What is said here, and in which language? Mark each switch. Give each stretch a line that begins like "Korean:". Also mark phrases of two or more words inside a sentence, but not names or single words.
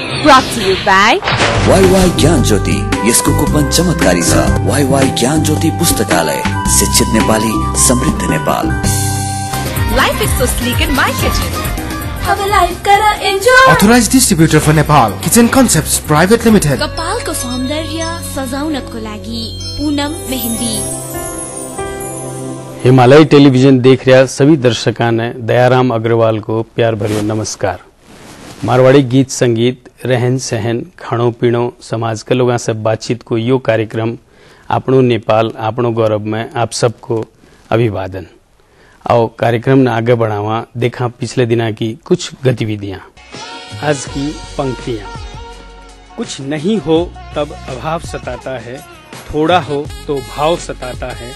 English: brought to you by
Nepali: YY ज्ञान ज्योति। यसको कुपन चमत्कारी छ। YY ज्ञान ज्योति पुस्तकालय, शिक्षित नेपाली, समृद्ध नेपाल।
English: Life is so sleek in my kitchen.
Nepali: अब लाइफ करा एन्जॉय।
English: Authorized distributor for Nepal, Kitchen Concepts Private Limited।
Nepali: कपालको सौन्दर्य सजाउनको लागि पूनम मेहंदी।
Marwari: हिमालय टेलीविजन देख रहा सभी दर्शकों ने दयाराम अग्रवाल को प्यार भरियो नमस्कार। मारवाड़ी गीत संगीत, रहन सहन, खाणो पीणो, समाज के लोगों से बातचीत को यो कार्यक्रम आपनो नेपाल आपनो गौरव में आप सबको अभिवादन। आओ कार्यक्रम ने आगे बढ़ावा देखा पिछले दिना की कुछ गतिविधियां।
Hindi: आज की पंक्तियां। कुछ नहीं हो तब अभाव सताता है, थोड़ा हो तो भाव सताता है।